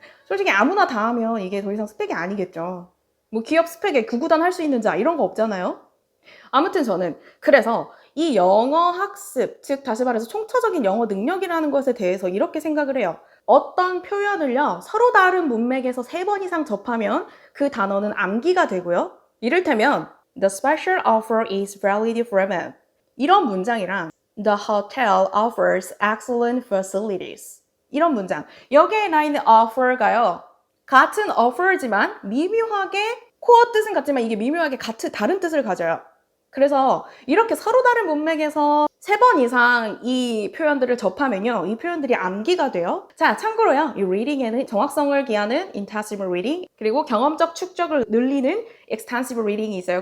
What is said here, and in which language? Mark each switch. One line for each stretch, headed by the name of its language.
Korean: 솔직히 아무나 다 하면 이게 더 이상 스펙이 아니겠죠. 기업 스펙에 구구단 할 수 있는 자 이런 거 없잖아요. 아무튼 저는 그래서 이 영어 학습, 즉 다시 말해서 총체적인 영어 능력이라는 것에 대해서 이렇게 생각을 해요. 어떤 표현을요 서로 다른 문맥에서 3번 이상 접하면 그 단어는 암기가 되고요.
English: 이를테면 The special offer is valid for them. 이런 문장이랑 The hotel offers excellent facilities.
Korean: 이런 문장. 여기에 나 있는 offer가요. 같은 offer지만 미묘하게 코어 뜻은 같지만 이게 미묘하게 다른 뜻을 가져요. 그래서 이렇게 서로 다른 문맥에서 3번 이상 이 표현들을 접하면요 이 표현들이 암기가 돼요. 자, 참고로요 이 reading에는 정확성을 기하는 intensive reading 그리고 경험적 축적을 늘리는 extensive reading이 있어요.